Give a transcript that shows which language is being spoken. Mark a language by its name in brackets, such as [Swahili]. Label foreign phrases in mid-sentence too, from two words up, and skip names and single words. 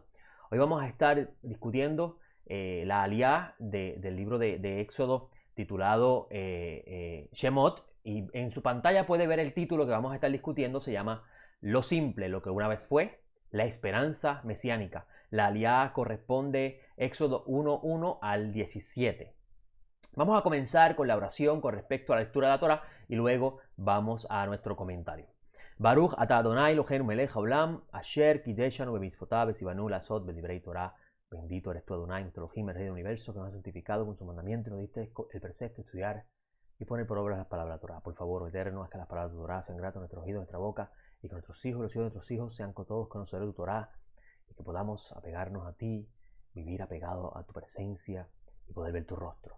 [Spanish] Hoy vamos a estar discutiendo la aliyá del libro de Éxodo titulado Shemot, y en su pantalla puede ver el título que vamos a estar discutiendo. Se llama Lo simple, lo que una vez fue, la esperanza mesiánica. La aliyá corresponde Éxodo 1:1 al 17. Vamos a comenzar con la oración con respecto a la lectura de la Torah y luego vamos a nuestro comentario. [Hebrew] ברוך אתה אדוני אלוהינו מלך העולם, אשר קדשנו במצוותיו וצוונו לעסוק בדברי תורה. [Spanish] Bendito eres tú, Adonai, nuestro Elohim, el Rey del Universo, que nos ha santificado con su mandamiento y nos diste el precepto de estudiar y poner por obra las palabras de la Torah. Por favor, eterno, haz que las palabras de tu Torah sean gratas a nuestros oídos, a nuestra boca, y que nuestros hijos y los hijos de nuestros hijos sean todos conocedores de tu Torah, y que podamos apegarnos a ti, vivir apegado a tu presencia y poder ver tu rostro.